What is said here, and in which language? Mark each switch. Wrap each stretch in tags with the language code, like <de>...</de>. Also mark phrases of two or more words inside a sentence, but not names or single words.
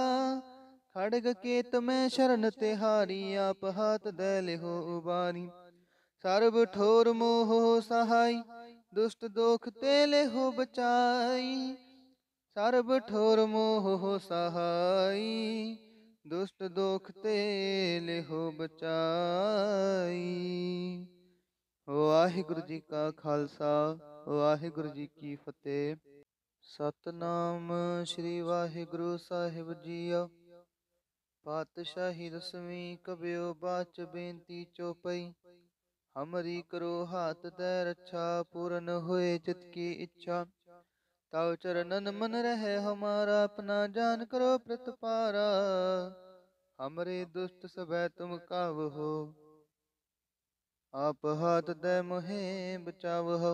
<bra>खड़ग केत में शरण तिहारी, आप हाथ दे लेहो उबारी। सर्व ठोर मोह सहाय, दुष्ट दोख ते लेहो बचाई। सर्व ठोर मोह सहाय, दुष्ट दोख ते लेहो बचाई।</bra> <pa>ਵਾਹਿਗੁਰੂ ਜੀ ਕਾ ਖ਼ਾਲਸਾ, ਵਾਹਿਗੁਰੂ ਜੀ ਕੀ ਫ਼ਤਹਿ। ਸਤਿਨਾਮ ਸ੍ਰੀ ਵਾਹਿਗੁਰੂ ਸਾਹਿਬ ਜੀਓ। ਪਾਤਿਸ਼ਾਹੀ ਦਸਵੀਂ ਕਬਿਯੋ ਬਾਚ ਬੇਨਤੀ ਚੌਪਈ।</pa> <bra>हमरी करो हाथ दे रक्षा, पूरन होए चित की इच्छा। ताव चरणन मन रहे हमारा, अपना जान करो प्रतिपारा। हमरे दुष्ट सबै तुम कावहो, आप हाथ दे मोहे बचावहो।</bra>